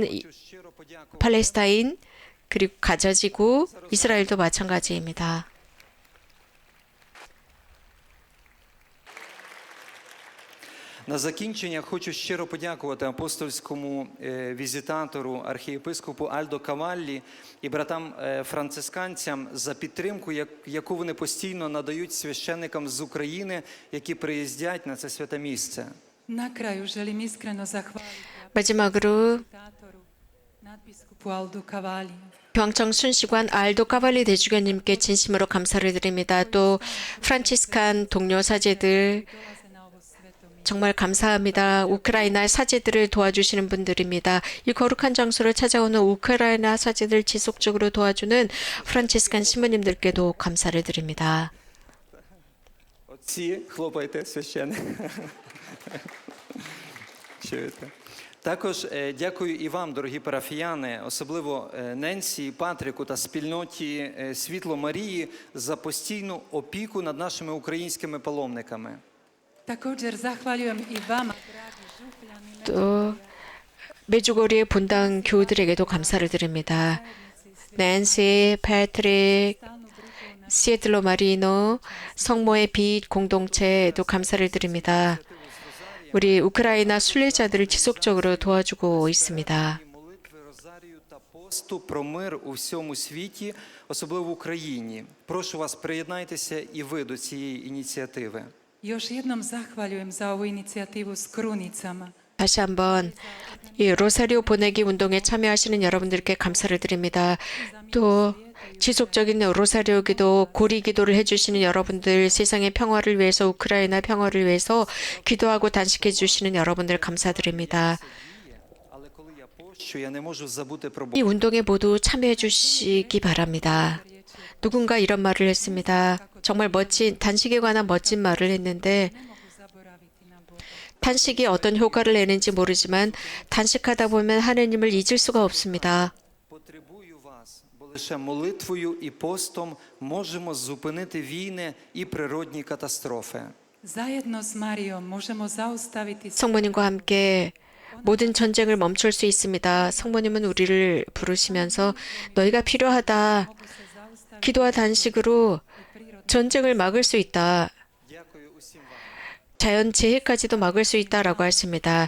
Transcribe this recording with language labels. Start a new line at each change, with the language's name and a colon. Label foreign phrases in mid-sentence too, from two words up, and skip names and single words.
Ukrainian: щиро подякувати.
Korean: 팔레스타인 그리고 가자지구 이스라엘도 마찬가지입니다.
Ukrainian: На закінчення хочу щиро подякувати апостольському візитатору, архієпископу Альдо Каваллі і братам францисканцям за підтримку, яку вони постійно надають священникам з України, які приїздять на це святе місце.
Croatian: Na kraju želim iskreno zahvaliti
Korean: 마지막으로
Croatian: apostolatoru, nadbiskupu Aldu Cavalli.
Korean: 병청 순시관 알도 까발리 대주교님께 진심으로 감사를 드립니다. 또 프란치스칸 동료 사제들
Croatian: Dolaze na ovo sveto mjesto.
Korean: 정말 감사합니다. 우크라이나 사제들을 도와주시는 분들입니다. 이 거룩한 장소를 찾아오는 우크라이나 사제들 지속적으로 도와주는 프란치스칸 신부님들께도 감사를 드립니다.
Ukrainian: Отці, хлопайте священик. Чуєте? Також дякую і вам, дорогі парафіяни, особливо Ненсі, Патріку та спільноті Світло Марії за постійну опіку над нашими українськими паломниками.
Croatian: Također zahvaljujem i vama, dragi župljani,
Korean: 또 메주고리의 본당 교우들에게도 감사를 드립니다. 낸시, 패트릭,
Croatian: stalnu brigu na
Korean: 시애틀로 마리노, 성모의 빛 공동체에도 감사를 드립니다. 우리 우크라이나 순례자들을 지속적으로 도와주고 있습니다.
Ukrainian: Молитви Розарію та посту про мир у всьому світі, особливо в Україні. Прошу вас, приєднайтеся і ви до цієї ініціативи.
Croatian: Još jednom zahvaljujem za ovu inicijativu s krunicama.
Korean: 다시 한번 이 로사리오 보내기 운동에 참여하시는 여러분들께 감사를 드립니다. 또 지속적인 로사리오 기도, 고리 기도를 해주시는 여러분들, 세상의 평화를 위해서, 우크라이나 평화를 위해서 기도하고 단식해 주시는 여러분들 감사드립니다.
Ukrainian: Але коли я пощу, я не можу забути про
Korean: 이 운동에 모두 참여해 주시기 바랍니다. 누군가 이런 말을 했습니다. 정말 멋진, 단식에 관한 멋진 말을 했는데 단식이 어떤 효과를 내는지 모르지만 단식하다 보면 하느님을 잊을 수가 없습니다.
Ukrainian: Потребую вас, бо лише молитвою і постом можемо зупинити війни і природні катастрофи.
Croatian: Zajedno s Marijom možemo zaustaviti
Korean: 성모님과 함께 모든 전쟁을 멈출 수 있습니다. 성모님은 우리를 부르시면서 너희가 필요하다. 기도와 단식으로 전쟁을 막을 수 있다.
Ukrainian: Дякую усім вам.
Korean: 자연 재해까지도 막을 수 있다라고 하십니다.